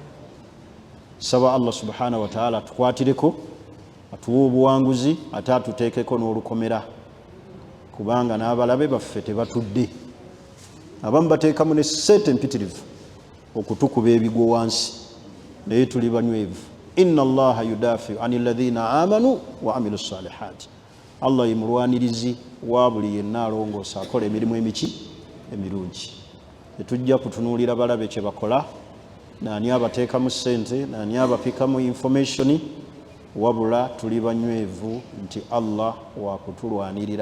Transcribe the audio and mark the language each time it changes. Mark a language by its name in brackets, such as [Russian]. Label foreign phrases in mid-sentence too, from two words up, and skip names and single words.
[Ganda] Saba Allah [Arabic] سبحانه وتعالى [Ganda] tukwatireko, atuwa obuwanguzi ate atuteekeko n'olukomera, kubanga n'abalabe baffe tebatudde. Abamu bateekamu ne ssente empitirivu okutukuba ebigwo wansi, naye tuli banywevu. [Arabic] إن الله يدافع عن الذين آمنوا وعملوا الصالحات. [Ganda] Allah ye mulwanirizi wa buli yenna alongoosa akola emirimu emirungi. Tetujja kutunuulira balabe kye bakola, nani abateekamu ssente, nani abapikamu information, wabula tuli banywevu nti Allah wa kutulwanirira.